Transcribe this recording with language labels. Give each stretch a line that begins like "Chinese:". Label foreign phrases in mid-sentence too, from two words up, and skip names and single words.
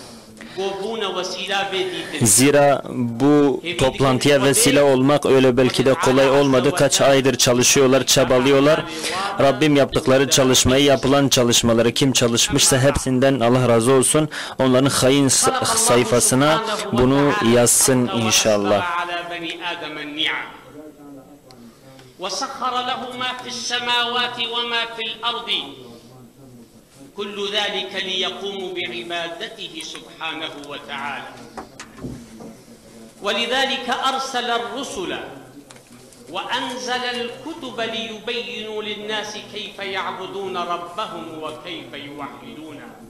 Turkish: Zira bu toplantıya vesile olmak öyle belki de kolay olmadı. Kaç aydır çalışıyorlar, çabalıyorlar. Rabbim yaptıkları çalışmayı, yapılan çalışmaları kim çalışmışsa hepsinden Allah razı olsun. Onların hayın sayfasına bunu yazsın inşallah.
Arabic: كل ذلك ليقوموا بعبادته سبحانه وتعالى ولذلك أرسل الرسل وأنزل الكتب ليبينوا للناس كيف يعبدون ربهم وكيف يوحدونه